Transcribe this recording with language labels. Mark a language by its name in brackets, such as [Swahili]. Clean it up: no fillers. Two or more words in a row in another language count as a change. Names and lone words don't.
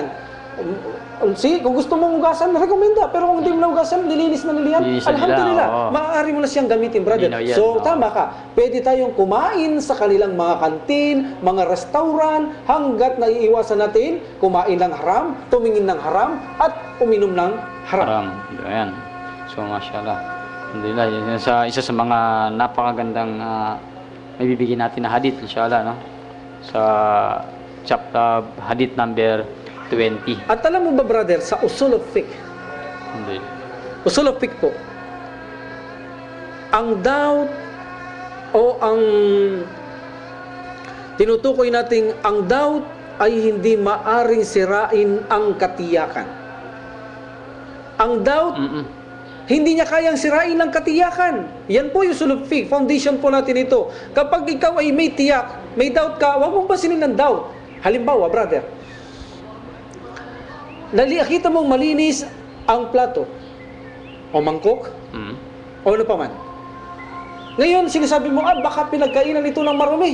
[Filipino] Kung gusto mong hugasan, rekomenda. Pero kung hindi mo na hugasan, nilinis na nila yan. Nilinis na nila, Alhamdulillah, oo. maaari mo na siyang gamitin, brother. Hindi na yan, So oo. tama ka, pwede tayong kumain sa kanilang mga kantin, mga restaurant, hanggat naiiwasan natin kumain ng haram, tumingin ng haram, at uminom ng haram. Haram. Ayan. So, mashallah. Alhamdulillah. Yun isa sa mga napakagandang may bibigyan natin na hadith, inshallah, no? Sa chapter hadith number 20. At alam mo ba, brother, sa [English] usul of fiqh, usul of fiqh [Filipino] po, ang doubt o ang tinutukoy nating ang doubt ay hindi maaring sirain ang katiyakan. Ang doubt, hindi niya kayang sirain ang katiyakan. Yan po yung [English] usul of fiqh, [Filipino] foundation po natin ito. Kapag ikaw ay may tiyak, may doubt ka, huwag mong pasinin ng doubt. Halimbawa, brother, nakita mong malinis ang plato o mangkok o ano pa man. Ngayon, sinasabi mo, baka pinagkainan ito ng marumi.